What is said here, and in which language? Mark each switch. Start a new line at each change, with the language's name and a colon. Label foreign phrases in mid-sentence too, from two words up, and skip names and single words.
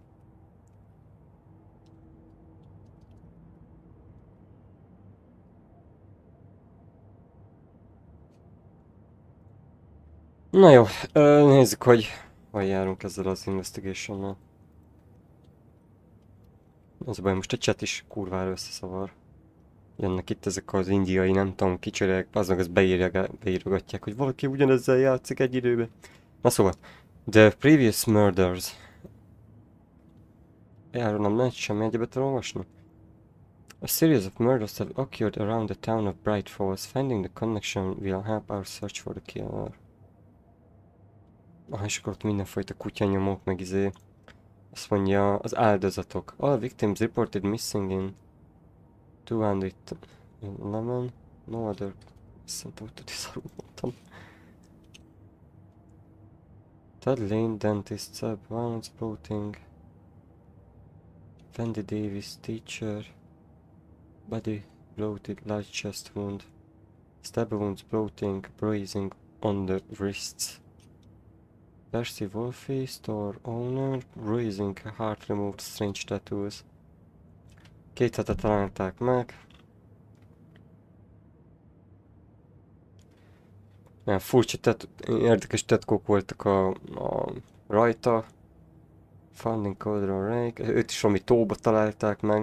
Hungarian: Na jó, nézzük, hogy járunk ezzel az investigationnal. Az a baj, most a chat is kurvára összeszavar. Jönnek itt ezek az indiai, nem tudom, kicsörek, azok azt beírogatják, hogy valaki ugyanezzel játszik egy időben. Na szóval,
English: the previous murders.
Hungarian: Erről nem lehet semmi egyebet olvasni.
English: A series of murders have occurred around the town of Bright Falls. Finding the connection will help our search for the killer.
Hungarian: És akkor ott mindenfajta kutyanyomok, meg azt mondja, az áldozatok.
English: All victims reported missing in 211. No other...
Hungarian: Szerintem, hogy tudni szarul mondtam.
English: Ted Lane, dentist, violence, bloating. Wendy Davis, teacher. Body bloated, large chest wound. Stab wounds, bloating, bruising on the wrists. Percy Wolfe, store owner, bruising, heart removed, strange tattoos.
Hungarian: 2 hete találták meg. Ilyen furcsa, érdekes tetkók voltak a rajta. Funding Cauldron Rake, őt is valami tóba találták meg.